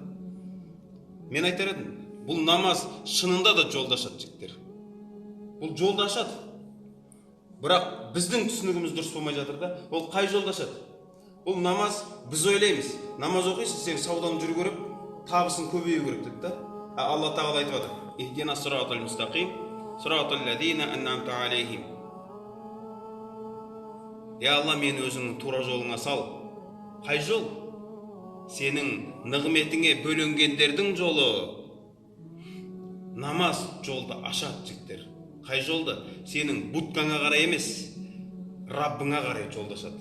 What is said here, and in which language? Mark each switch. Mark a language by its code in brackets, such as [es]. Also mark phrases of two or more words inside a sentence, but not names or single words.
[kk] Мен айтар едім, бұл намаз шынында да жолды ашады жігіттер. Бұл жолды ашады. Бірақ біздің түсінігіміз дұрыс болмай жатыр да. Ол қай жолды ашады? Бұл намаз, біз ойлаймыз, намаз оқисың, сен саудаң жүру керек, табысың көбею керек дейді да. Алла тағала айтып жатыр: [ar] «اهدنا الصراط المستقيم، صراط الذين أنعمت عليهم». [kk] Алла, мені өзіңнің тура жолыңа сал. Қай жол? Сенің нығметіңе бөленгендердің жолы. Намаз жолды ашады жігіттер. Қай жолды? Сенің будкаңа қарай емес, Раббыңа қарай жолды ашады.